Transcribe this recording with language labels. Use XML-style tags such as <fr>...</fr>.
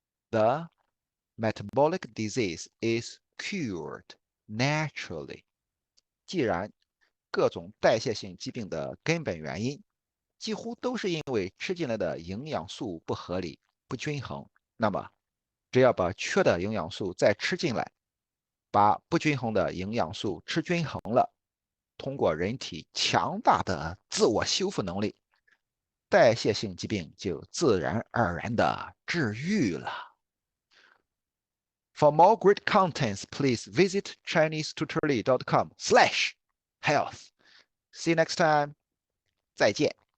<en>The metabolic disease is cured naturally.</en> <zh>既然各种代谢性疾病的根本原因几乎都是因为吃进来的营养素不合理、不均衡，那么只要把缺的营养素再吃进来，把不均衡的营养素吃均衡了，通过人体强大的自我修复能力，代谢性疾病就自然而然的治愈了。</zh> <en>For more great contents, please visit ChineseTutorial.com/health. See you next time.</en> <zh>再见。</zh>